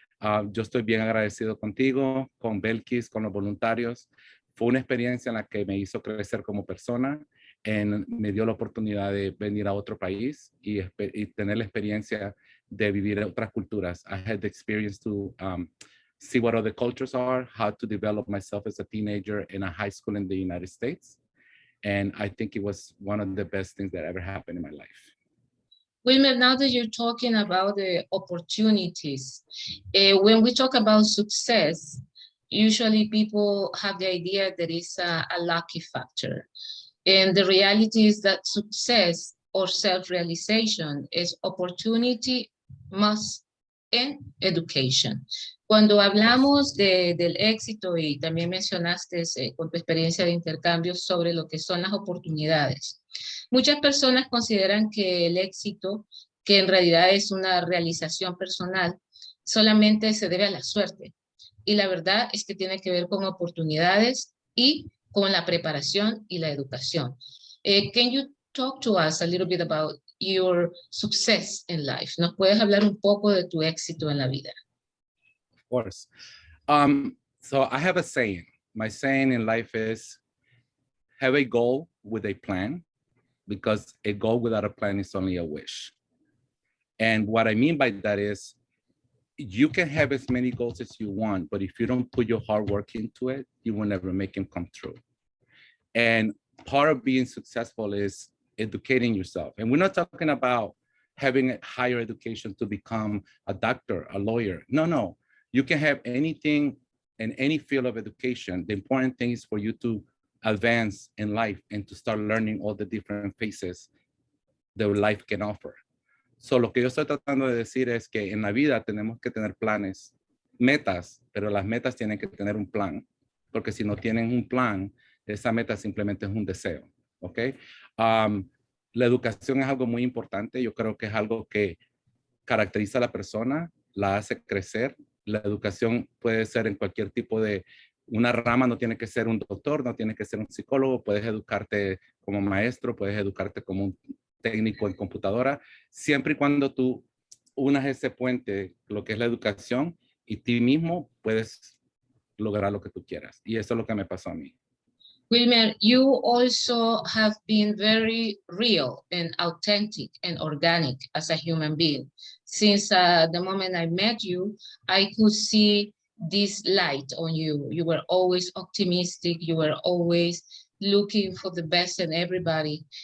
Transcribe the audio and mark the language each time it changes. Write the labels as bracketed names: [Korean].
[Spanish] Yo estoy bien agradecido contigo, con Belkis, con los voluntarios. Fue una experiencia en la que me hizo crecer como persona, me dio la oportunidad de venir a otro país y tener la experiencia de vivir otras culturas. [English] I had the experience to see what other cultures are, how to develop myself as a teenager in a high school in the United States. And I think it was one of the best things that ever happened in my life. Wilmer, now that you're talking about the opportunities, when we talk about success, usually people have the idea that it's a lucky factor. And the reality is that success or self-realization is opportunity más en education. [Spanish] Cuando hablamos del éxito, y también mencionaste con tu experiencia de intercambio sobre lo que son las oportunidades, muchas personas consideran que el éxito, que en realidad es una realización personal, solamente se debe a la suerte. Y la verdad es que tiene que ver con oportunidades y con la preparación y la educación. [English] Can you talk to us a little bit about your success in life? [Spanish] ¿Nos puedes hablar un poco de tu éxito en la vida? [English] Of course. So I have a saying. My saying in life is, have a goal with a plan, because a goal without a plan is only a wish. And what I mean by that is, you can have as many goals as you want, but if you don't put your hard work into it, you will never make them come true. And part of being successful is educating yourself. And we're not talking about having a higher education to become a doctor, a lawyer. No. You can have anything in any field of education. The important thing is for you to advance in life and to start learning all the different phases that life can offer. [Spanish] So lo que yo estoy tratando de decir es que en la vida tenemos que tener planes, metas, pero las metas tienen que tener un plan, porque si no tienen un plan, esa meta simplemente es un deseo, ¿ok? La educación es algo muy importante. Yo creo que es algo que caracteriza a la persona, la hace crecer. La educación puede ser en cualquier tipo de una rama, no tiene que ser un doctor, no tiene que ser un psicólogo, puedes educarte como maestro, puedes educarte como un técnico en computadora, siempre y cuando tú unas ese puente, lo que es la educación, y ti mismo puedes lograr lo que tú quieras. Y eso es lo que me pasó a mí. [English] Wilmer, you also have been very real and authentic and organic as a human being. Since the moment I met you, I could see this light on you. You were always optimistic. You were always looking for the best in everybody.